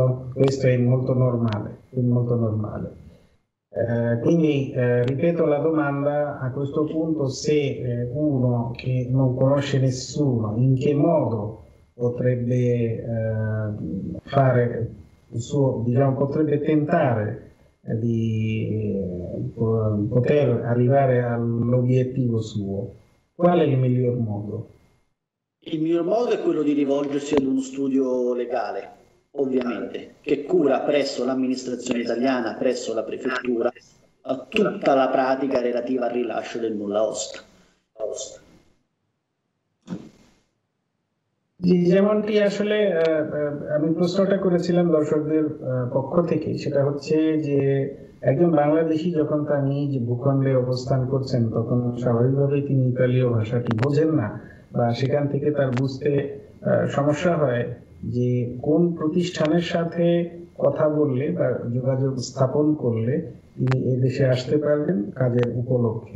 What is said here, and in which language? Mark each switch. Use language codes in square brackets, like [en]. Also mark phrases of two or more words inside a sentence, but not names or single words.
[it] Questo è molto normale, molto normale. Quindi ripeto la domanda a questo punto: se uno che non conosce nessuno, in che modo potrebbe fare il suo, diciamo, potrebbe tentare di poter arrivare all'obiettivo suo? Qual è il miglior modo? Il miglior modo è quello di rivolgersi ad uno studio legale, ovviamente, che cura presso l'amministrazione italiana, presso la prefettura, tutta la pratica relativa al rilascio del nulla osta. [bn] যেমনটি আসলে আমি প্রশ্নটা করেছিলাম দর্শকদের পক্ষ থেকে, সেটা হচ্ছে যে একজন বাংলাদেশি যখন তার নিজ ভূখণ্ডে অবস্থান করছেন তখন স্বাভাবিকভাবেই তিনি ইতালীয় ভাষাটি বোঝেন না বা সেখান থেকে তার বুঝতে সমস্যা হয় যে কোন প্রতিষ্ঠানের সাথে কথা বললে বা যোগাযোগ স্থাপন করলে তিনি এদেশে আসতে পারবেন কাজের উপলক্ষে।